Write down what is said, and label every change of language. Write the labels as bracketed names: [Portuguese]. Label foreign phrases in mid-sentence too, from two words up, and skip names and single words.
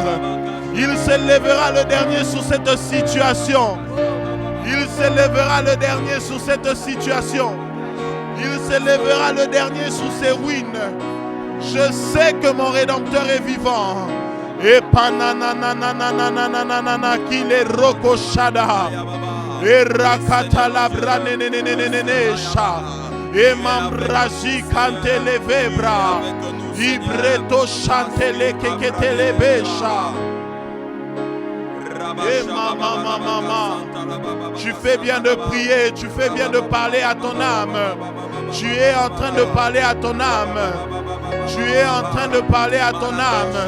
[French] Il se lèvera le dernier sur cette situation. Il se lèvera le dernier sur cette situation. Il se lèvera le dernier sur ces ruines. Je sais que mon Rédempteur est vivant. Et pananananananananana qu'il est rokoshada. Et rakata labra nenenenenenesha. Et mambraji kante levebra. Ibreto chante le kekete lebesha. Et maman, tu fais bien de prier, tu fais bien de parler à ton âme. Tu es en train de parler à ton âme. Tu es en train de parler à ton âme.